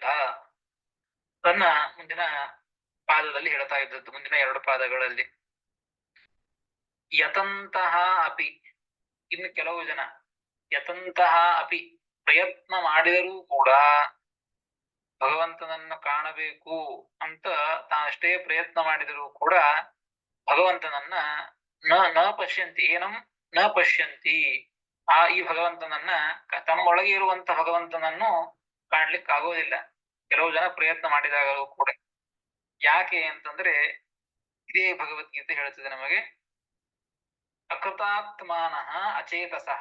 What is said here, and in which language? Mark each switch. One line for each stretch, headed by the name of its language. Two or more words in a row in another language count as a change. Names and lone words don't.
Kannada: ತನ್ನ ಮುಂದಿನ ಪಾದದಲ್ಲಿ ಹೇಳ್ತಾ ಇದ್ದದ್ದು, ಮುಂದಿನ 2 ಪಾದಗಳಲ್ಲಿ
Sanskrit: ಯತಂತಹ ಅಪಿ.
Kannada: ಇನ್ನು ಕೆಲವು ಜನ
Sanskrit: ಯತಂತಹ ಅಪಿ,
Kannada: ಪ್ರಯತ್ನ ಮಾಡಿದರೂ ಕೂಡ ಭಗವಂತನನ್ನು ಕಾಣಬೇಕು ಅಂತ ತಾನಷ್ಟೇ ಪ್ರಯತ್ನ ಮಾಡಿದರೂ ಕೂಡ ಭಗವಂತನನ್ನ
Sanskrit: ನ ಪಶ್ಯಂತಿ, ಏನಂ ನ ಪಶ್ಯಂತಿ,
Kannada: ಈ ಭಗವಂತನನ್ನ, ತಮ್ಮೊಳಗೆ ಇರುವಂತ ಭಗವಂತನನ್ನು ಕಾಣ್ಲಿಕ್ಕೆ ಆಗೋದಿಲ್ಲ ಕೆಲವು ಜನ ಪ್ರಯತ್ನ ಮಾಡಿದಾಗಲೂ ಕೂಡ. ಯಾಕೆ ಅಂತಂದ್ರೆ ಇದೇ ಭಗವದ್ಗೀತೆ ಹೇಳ್ತದೆ ನಮಗೆ,
Sanskrit: ಅಕೃತಾತ್ಮಾನಃ ಅಚೇತಸಃ.